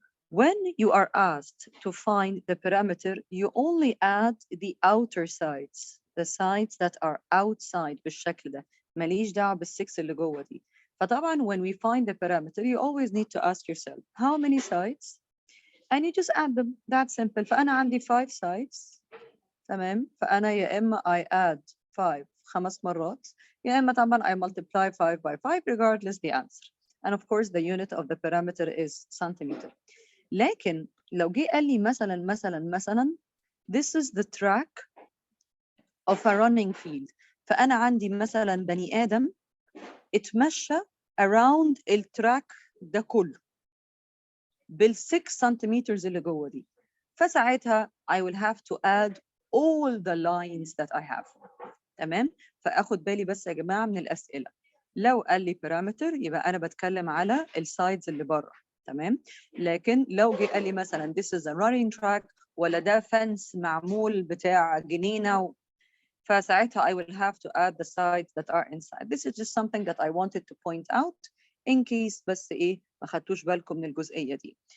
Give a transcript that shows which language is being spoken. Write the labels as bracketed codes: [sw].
[en] When you are asked to find the parameter, you only add the outer sides, the sides that are outside [ar] بالشكل ده. ماليش دعوة بالسكس اللي جوه دي. [en] فطبعا when we find the parameter, you always need to ask yourself, how many sides? And you just add them. That's simple. [ar] فأنا عندي 5 sides. تمام. فأنا يا إما [en] I add 5 5 [ar] مرات يا إما طبعا [en] I multiply 5 by 5 regardless the answer. And of course the unit of the parameter is centimeter. [ar] لكن لو جه قال لي مثلا [en] this is the track of a running field. [ar] فأنا عندي مثلا بني آدم اتمشى around التراك ده كله بال6 centimeters اللي جوه دي. [en] فساعتها I will have to add all the lines that I have. [ar] تمام. فاخد بالي بس يا جماعه من الاسئله. لو قال لي parameter يبقى انا بتكلم على السايدز اللي بره. تمام. لكن لو جه قال لي مثلا [en] this is a running track [ar] ولا ده فنس معمول بتاع جنينه فساعتها [en] I will have to add the sides that are inside. This is just something that I wanted to point out in case [ar] بس ايه ما خدتوش بالكم من الجزئيه دي.